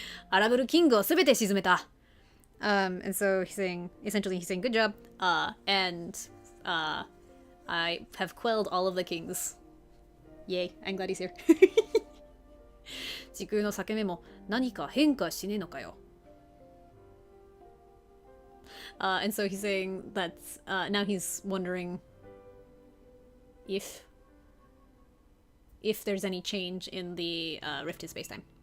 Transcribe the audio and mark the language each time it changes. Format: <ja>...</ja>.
<ja>アラブルキングをすべて沈めた。</ja> <en>And so essentially he's saying, good job. And I have quelled all of the kings. Yay, I'm glad he's here.</en> <ja>時空の裂け目も何か変化しねえのかよ。</ja> <en>And so he's saying that now he's wondering if there's any change in the rift in space-time.</en>